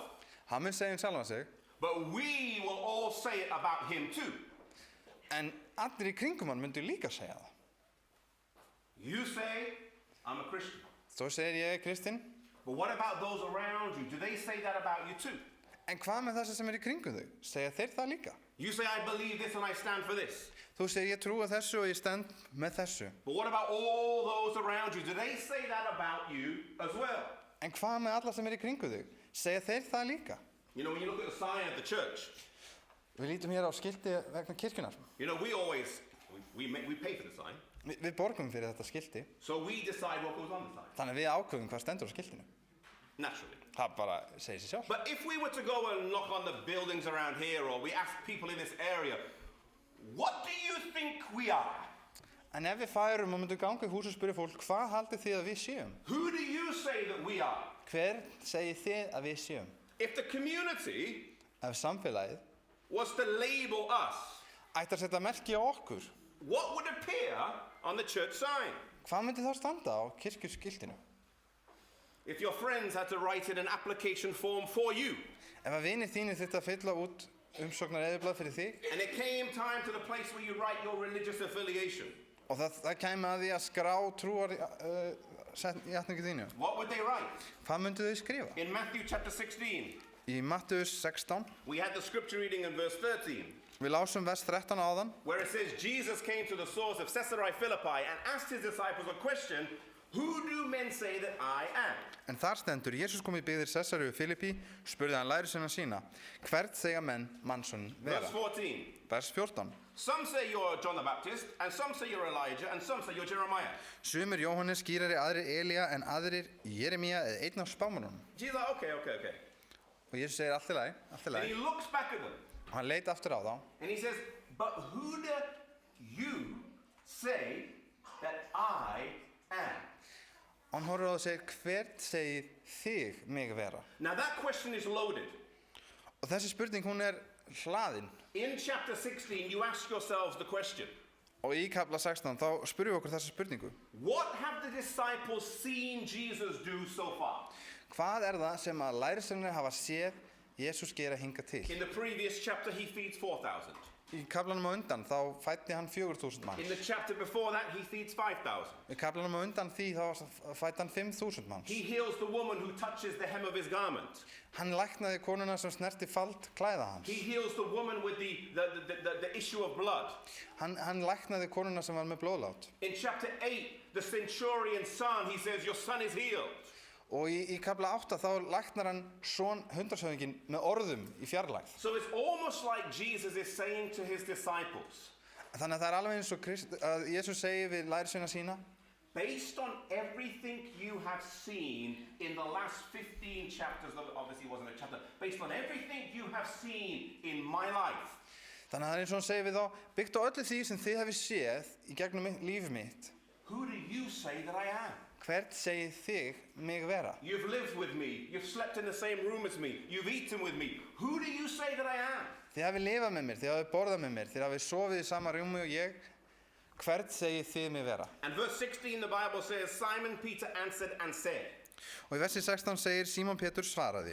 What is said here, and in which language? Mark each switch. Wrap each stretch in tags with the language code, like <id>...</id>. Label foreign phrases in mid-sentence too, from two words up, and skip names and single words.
<is>Hann mun segja sjálfan sig,</is> <en>but we will all say it about him too.</en> <is>en allir í kringum hann myndu líka segja það.</is> <en>You say, I'm a Christian.</en> <is>Svo segir ég Kristinn,</is> <en>But what about those around you? Do they say that about you too?</en> <is>en hvað með þessi sem er í kringum þau? Segja þeir það líka?</is> <en>You say, I believe this and I stand for this.</en> <is>Þú segir ég trúa þessu og ég stend með þessu.</is> <en>But what about all those around you? Do they say that about you as well?</en> <is>En hvað með alla sem er í kringum þau? Segja þeir það líka?</is> <en>You know, when you look at the sign of the church,</en> <is>Við lítum hér á skilti vegna kirkjunar.</is> <en>you know, we always, we pay for the sign.</en> <is>Við borgum fyrir þetta skilti,</is> <en>So we decide what goes on the sign,</en> <is>þannig að við ákveðum hvað stendur á skiltinu.</is> <en>naturally.</en> <is>Það bara segir sér sjálf.</is> <en>But if we were to go and knock on the buildings around here, or we ask people in this area, what do you think we are?</en> <is>En ef við færum og myndum ganga í hús og spyrja fólk, hvað haldið þið að við séum?</is> <en>Who do you say that we are?</en> <is>Hver segir þið að við séum?</is> <en>If the community</en> <is>Ef samfélagið</is> <en>was to label us,</en> <is>ætti að setja merki á okkur,</is> <en>what would appear on the church sign?</en> <is>hvað myndi þá standa á kirkjuskiltinu?</is> <en>If your friends had to write in an application form for you,</en> <is>Ef að vinir þínir þyrfti að fylla út umsóknar eðurblað fyrir þig</is> <en>and it came time to the place where you write your religious affiliation,</en> <is>og það kæmi að því að skrá trúar játningu þínu,</is> <en>what would they write?</en> <is>hvað myndu þau skrifa?</is> <en>In Matthew chapter 16,</en> <is>Í Mattheus 16,</is> <en>we had the scripture reading in verse 13,</en> <is>við lásum vers 13 áðan,</is> <en>where it says, Jesus came to the source of Caesarea Philippi and asked his disciples a question, who do men say that I am?</en> <is>en þar stendur, Jesús kom í byggðir Sesariu Filippi, spurði hann lærisveina sína, hvert segja menn mannsson vera?</is> <en>Verse 14,</en> <is>Vers 14,</is> <en>some say you're John the Baptist, and some say you're Elijah, and some say you're Jeremiah.</en> <is>sumir Jóhannes skýrari, aðrir Elía, en aðrir Jeremía eða einn af spámanunum.</is> <en>Jesus, okay.</en> <is>Og Jesús segir allt í lagi,</is> <en>And he looks back at them,</en> <is>og hann leit aftur á þá,</is> <en>and he says, but who do you say that I am?</en> <is>og hann horfir á það og segir, hvert segir þig mig vera?</is> <en>Now that question is loaded.</en> <is>Og þessi spurning, hún er hlaðin.</is> <en>In chapter 16, you ask yourselves the question,</en> <is>Og í kapla 16, þá spurjum við okkur þessa spurningu.</is> <en>what have the disciples seen Jesus do so far?</en> <is>Hvað er það sem að lærisveinarnir hafa séð Jesús gera hingað til?</is> <en>In the previous chapter, he feeds 4,000.</en> <is>Í kaflanum á undan þá fæddi hann 4.000</is> <en>In</en> <is>manns.</is> <en>the chapter before that, he feeds 5,000.</en> <is>Í kaflanum á undan því þá fæddi hann 5.000 manns.</is> <en>He heals the woman who touches the hem of his garment.</en> <is>Hann læknaði konuna sem snerti fald klæða hans.</is> <en>He heals the woman with the issue of blood.</en> <is>Hann læknaði konuna sem var með blóðlát.</is> <en>In chapter 8, the centurion's son, he says, your son is healed.</en> <is>Og í kafla 8 þá læknar hann son hundrashöfðinginn með orðum í fjarlægð.</is> <en>So it's almost like Jesus is saying to his disciples,</en> <is>Þannig að það alveg eins og að Jesús segir við lærisveina sína,</is> <en>based on everything you have seen in the last 15 chapters, obviously it wasn't a chapter, based on everything you have seen in my life, þannig að það eins og hann segir við þá, byggt á öllu því sem þið hefði séð í gegnum líf mitt, who do you say that I am?</en> <is>hvert segið þig mig vera?</is> <en>You've lived with me, you've slept in the same room as me, you've eaten with me. Who do you say that I am?</en> <is>Þið hafið lifað með mér, þið hafið borðað með mér, þið hafið sofið í sama rúmi og ég, hvert segið þið mig vera?</is> <en>And verse 16, the Bible says, Simon Peter answered and said,</en> <is>Og í versi 16 segir Símon Pétur svaraði,</is>